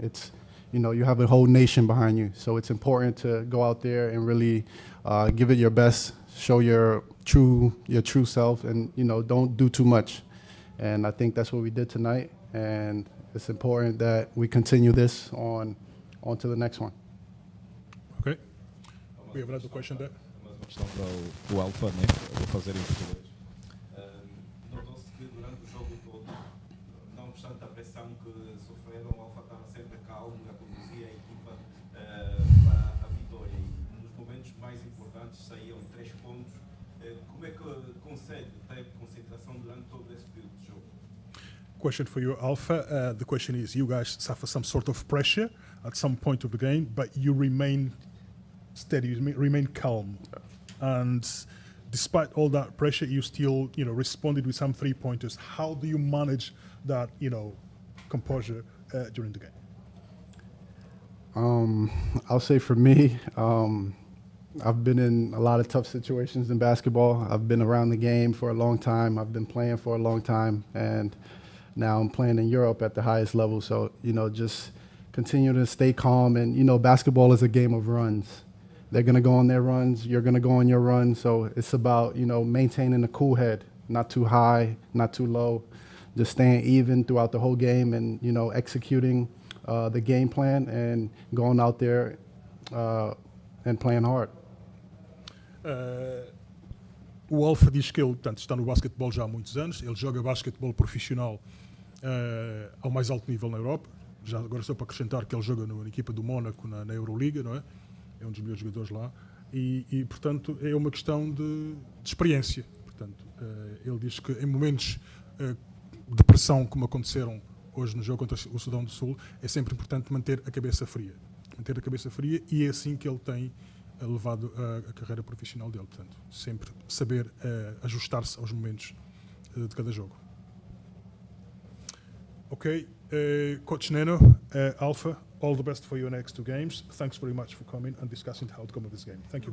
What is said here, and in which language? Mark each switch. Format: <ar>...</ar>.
<en>It's, you know, you have a whole nation behind you. So it's important to go out there and really give it your best, show your true self, and, you know, don't do too much. And I think that's what we did tonight. And it's important that we continue this on to the next one. Okay. We have another question there.</en> <pt>Mais uma questão para o Alfa, né? Eu vou fazer em português. Notou-se que durante o jogo todo, não obstante a pressão que sofreram, o Alfa estava sempre calmo a conduzir a equipa para a vitória. E nos momentos mais importantes saíam 3 pontos. Como é que consegue ter concentração durante todo esse período de jogo?</pt> <en>Question for you, Alpha. The question is, you guys suffer some sort of pressure at some point of the game, but you remain steady, you remain calm. And despite all that pressure, you still, you know, responded with some 3-pointers. How do you manage that, you know, composure during the game? I'll say for me, I've been in a lot of tough situations in basketball. I've been around the game for a long time. I've been playing for a long time, and now I'm playing in Europe at the highest level. So, you know, just continue to stay calm. And, you know, basketball is a game of runs. They're going to go on their runs. You're going to go on your run. So it's about, you know, maintaining a cool head, not too high, not too low, just staying even throughout the whole game and, you know, executing the game plan and going out there and playing hard.</en> <pt>O Alfa diz que ele, portanto, está no basquetebol já há muitos anos. Ele joga basquetebol profissional ao mais alto nível na Europa. Já agora só para acrescentar que ele joga na equipa do Mónaco na Euroliga, não é? É um dos melhores jogadores lá. E portanto, é uma questão de experiência. Portanto, ele diz que em momentos de pressão, como aconteceram hoje no jogo contra o Sudão do Sul, é sempre importante manter a cabeça fria. Manter a cabeça fria, e é assim que ele tem levado a carreira profissional dele. Portanto, sempre saber ajustar-se aos momentos de cada jogo.</pt> <en>Ok, Coach Neno, Alpha, all the best for your next 2 games. Thanks very much for coming and discussing the outcome of this game. Thank you.</en>